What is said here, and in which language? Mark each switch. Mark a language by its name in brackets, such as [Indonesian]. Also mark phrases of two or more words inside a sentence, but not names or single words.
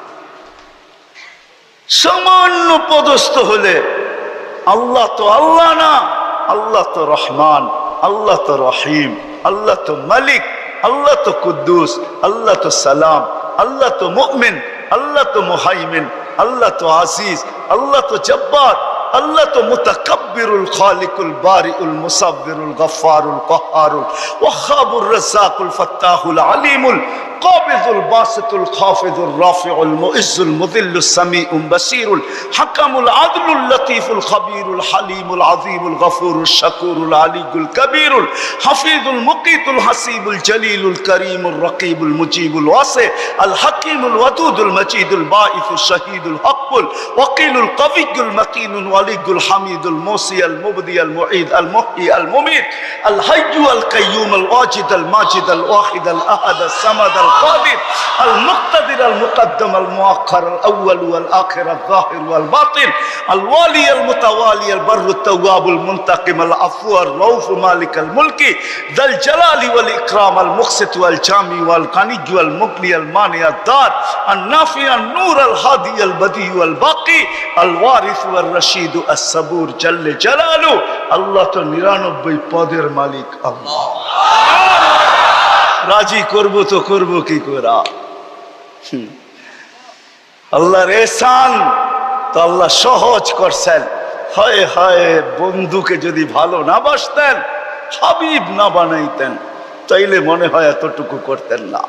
[Bangla] সামান্য পদস্থ হলে আল্লাহ তো আল্লাহ না, আল্লাহ তো রহমান, আল্লাহ তো রহিম, আল্লাহ তো মালিক, আল্লাহ তো কুদ্দুস, আল্লাহ তো সালাম, আল্লাহ তো মুমিন, আল্লাহ তো মুহাইমিন, আল্লাহ তো আজিজ, আল্লাহ তো জব্বার, আল্লাহ তো মুতাকাব্বিরুল [Arabic] الخالق البارئ المصور الغفار القهار الوهاب الرزاق الفتاح العليم القابض الباسط الخافض الرافع المعز المذل السميع البصير الحكم العدل اللطيف الخبير الحليم العظيم الغفور الشكور العلي الكبير الحفيظ المقيت الحسيب الجليل الكريم الرقيب المجيب الواسع الحكيم الودود المجيد الباعث الشهيد الحق الوكيل القوي المتين الولي الحميد المحصي ال المبدئ ال المعيد ال المحيي ال المميت ال الحي ال القيوم ال الواجد ال الماجد ال الواحد ال الأحد ال الصمد ال القادر المقتدر المقدم المؤخر الأول والآخر الظاهر والباطن الوالي المتوالي البر التواب المنتقم العفو الرؤوف مالك الملك ذا الجلال والإكرام المقسط والجامع والغني والمغني المانع الدار النافع النور الهادي البديع والباقي الوارث والرشيد الصبور جل جلاله الله [Bangla] তো 99 পদের মালিক আল্লাহ। রাজি করব তো করব কি করে? আল্লাহর এহসান তো আল্লাহ সহজ করছেন। হায় হায়, বন্ধুকে যদি ভালো না বাসতেন, হাবিব না বানাইতেন, তাইলে মনে হয় এতটুকু করতেন না।